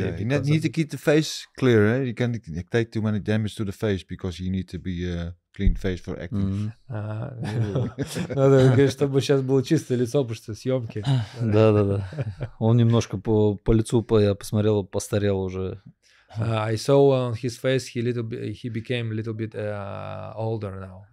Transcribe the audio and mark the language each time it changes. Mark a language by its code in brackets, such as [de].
[en] You need to keep the face clear. Eh? You can't take too many damage to the face because you need to be a clean face for acting. [ru] Надо говорить, чтобы сейчас было чистое лицо, потому что съемки. Да. Он немножко по лицу, я посмотрел, постарел уже. [en] I saw on his face he became a little bit older now.